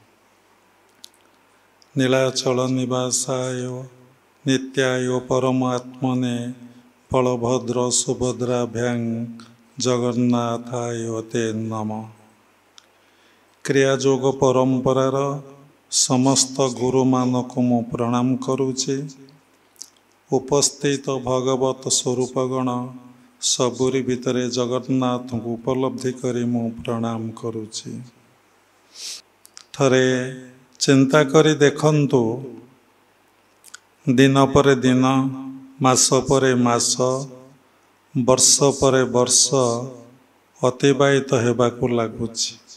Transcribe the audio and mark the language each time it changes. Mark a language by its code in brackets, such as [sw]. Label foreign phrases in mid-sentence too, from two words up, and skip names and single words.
[sa] नीलाचल निवासाय नित्याय परमात्मने बलभद्र सुभद्राभ्यां जगन्नाथाय ते नमः। [or] କ୍ରିୟାଯୋଗ ପରମ୍ପରାର ସମସ୍ତ ଗୁରୁ ମାନଙ୍କୁ ମୁଁ ପ୍ରଣାମ କରୁଛି। ଉପସ୍ଥିତ ଭଗବତ ସ୍ୱରୂପଗଣ ସବୁରି ଭିତରେ ଜଗନ୍ନାଥ କୁ ଉପଲବ୍ଧି କରି ମୁଁ ପ୍ରଣାମ କରୁଛି। ଥରେ ଚିନ୍ତା କରି ଦେଖନ୍ତୁ, ଦିନ ପର ଦିନ, ମାସ ପର ମାସ, ବର୍ଷ ପର ବର୍ଷ ଅତିବାହିତ ହେବାକୁ ଲାଗୁଛି।